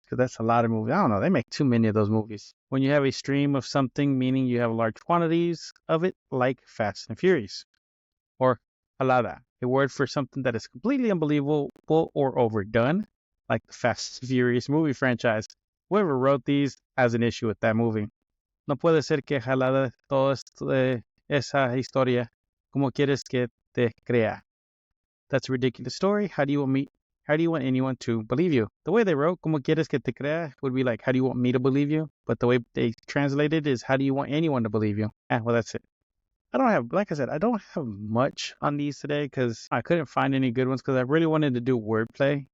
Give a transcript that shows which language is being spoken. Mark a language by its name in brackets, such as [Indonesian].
[English] Because that's a lot of movies. I don't know. They make too many of those movies. When you have a stream of something, meaning you have large quantities of it, like Fast and Furious. Or alada, a word for something that is completely unbelievable or overdone, like the Fast and Furious movie franchise. Whoever wrote these has an issue with that movie. [Spanish] No puede ser que jalada todo esto de esa historia como quieres que te crea. [English] That's a ridiculous story. How do you want anyone to believe you? The way they wrote [Spanish] como quieres que te crea [English] would be like, how do you want me to believe you? But the way they translated is, how do you want anyone to believe you? Well, that's it. I don't have much on these today because I couldn't find any good ones because I really wanted to do wordplay.